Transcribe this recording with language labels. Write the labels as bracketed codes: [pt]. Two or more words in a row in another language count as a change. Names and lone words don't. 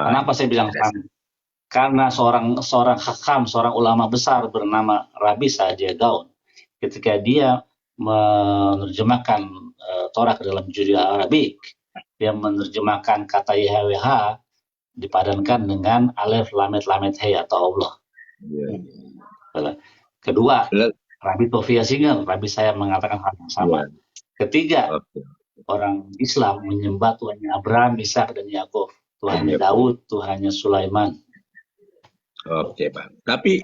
[id] Kenapa saya bilang sama? Karena seorang hakam, seorang ulama besar bernama Rabi Saadia Gaon, ketika dia menerjemahkan Torah ke dalam judul Arabik, dia menerjemahkan kata YHWH dipadankan dengan [he] אלף למד למד הא [id] atau Allah. Iya. Kedua, Lalu- Rabi Tovia Singer, Rabi saya mengatakan hal yang sama. Iya. Ketiga, Oke. orang Islam menyembah Tuhannya Abraham, Ishak dan Yakov, Tuhannya Iya. Daud, Tuhannya Sulaiman. Oke, Bang. Tapi